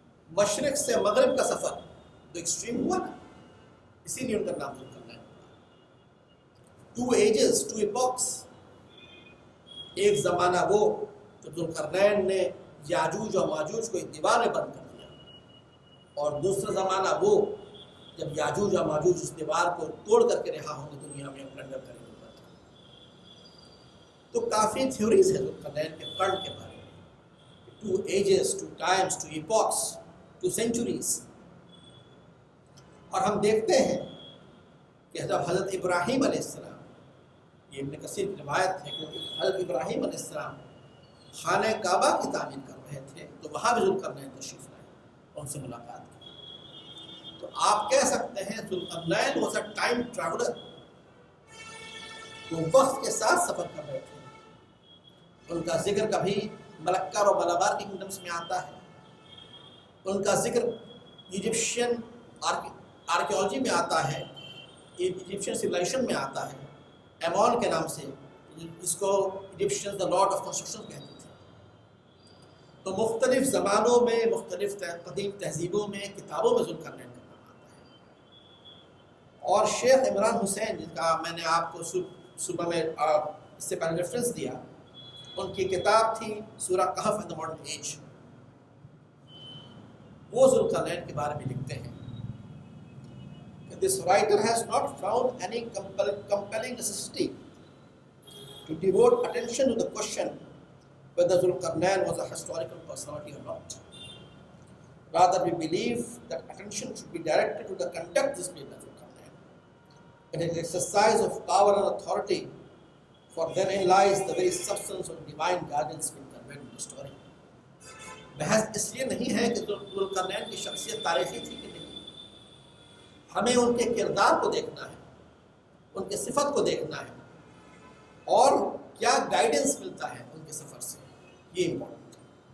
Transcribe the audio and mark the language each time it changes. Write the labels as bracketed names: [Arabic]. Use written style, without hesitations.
[Urdu] مشرق سے مغرب کا سفر، 2 ایکسٹریم ہوا نا، اسی لیے ان کا نام ذوالقرنین ہے۔ 2 ایجز، 2 ایپوکس، ایک زمانہ وہ جب ذوالقرنین نے یاجوج اور ماجوج کو ایک دیوار میں بند کر دیا، اور دوسرا زمانہ وہ جب یاجوج اور ماجوج اس دیوار کو توڑ کر کے رہا ہوں گے دنیا میں پلنڈر کریں گے۔ تو کافی تھیوریز ہیں ذوالقرنین کے قرن کے بارے میں، [English] to ages, to times, to epochs, to centuries. [Urdu] اور ہم دیکھتے ہیں کہ جب حضرت ابراہیم علیہ السلام، یہ ابن کثیر کی روایت ہے کہ حضرت ابراہیم علیہ السلام خانہ کعبہ کی تعمیر کر رہے تھے تو وہاں بھی ذوالقرنین تشریف لائے اور ان سے ملاقات کی. تو آپ کہہ سکتے ہیں Zulqarnain [English] Was a time traveller. [Urdu] وہ وقت کے ساتھ سفر کر رہے تھے. ان کا ذکر کبھی ملکر اور ملابار کنگڈمس میں آتا ہے. ان کا ذکر ایجپشین آرکیولوجی میں آتا ہے، ایجپشین سویلائزیشن میں آتا ہے، ایمون کے نام سے، جس کو Egyptian [English] the lord of construction [Urdu] کہتے تھے. تو مختلف زمانوں میں، مختلف قدیم تہذیبوں میں، کتابوں میں ذوالقرنین کا نام آتا ہے. اور شیخ عمران حسین، جن کا میں نے آپ کو صبح میں اس سے پہلے ریفرنس دیا، ان کی کتاب تھی سورہ کہف ان دا ماڈرن ایج. وہ ذوالقرنین کے بارے میں لکھتے ہیں کہ [English] this writer has not found any compelling necessity to devote attention to the question whether Zulqarnain was a historical personality or not. Rather, we believe that attention should be directed to the conduct displayed by Zulqarnain in his exercise of power and authority, for therein lies the very substance of divine guidance being conveyed in the story. [Urdu] بحث اس لیے نہیں ہے کہ ذوالقرنین کی شخصیت تاریخی تھی کہ نہیں. ہمیں ان کے کردار کو دیکھنا ہے، ان کے صفت کو دیکھنا ہے، اور کیا گائیڈنس ملتا ہے ان کے سفر سے، یہ امپورٹنٹ ہے.